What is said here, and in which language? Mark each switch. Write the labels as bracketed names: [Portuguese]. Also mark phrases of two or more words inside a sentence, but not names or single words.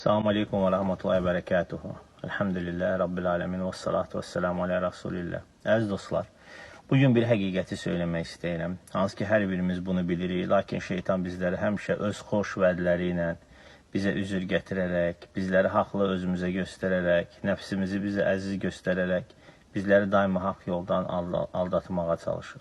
[Arabic] السلام عليكم ورحمة الله وبركاته. الحمد لله رب العالمين والصلاة والسلام على رسول الله. [Azerbaijani] Əziz dostlar, bugün bir həqiqəti söyləmək istəyirəm. Hansı ki, hər birimiz bunu bilirik, lakin şeytan bizləri həmişə öz xoş vədləri ilə bizə üzür gətirərək, bizləri haqlı özümüzə göstərərək, nəfsimizi bizə əziz göstərərək, bizləri daima haqq yoldan aldatmağa çalışır.